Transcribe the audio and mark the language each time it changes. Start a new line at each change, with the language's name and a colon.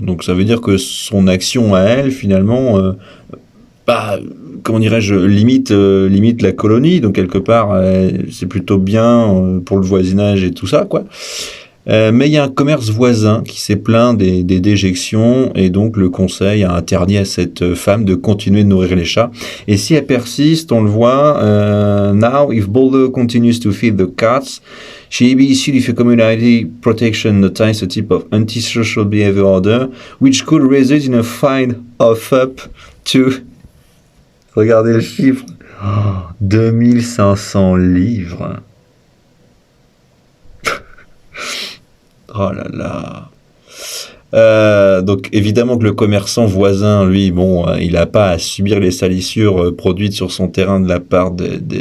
French: Donc ça veut dire que son action à elle, finalement, comment dirais-je, limite la colonie. Donc quelque part, c'est plutôt bien pour le voisinage et tout ça, quoi. Mais il y a un commerce voisin qui s'est plaint des déjections et donc le conseil a interdit à cette femme de continuer de nourrir les chats. Et si elle persiste, on le voit,
English: now if Boulder continues to feed the cats, she may be issued with a community protection notice, a type of antisocial behavior order, which could result in a fine of up to...
French: Regardez le chiffre, 2500 livres. Oh là là. Donc évidemment que le commerçant voisin, lui, bon, il n'a pas à subir les salissures produites sur son terrain de la part de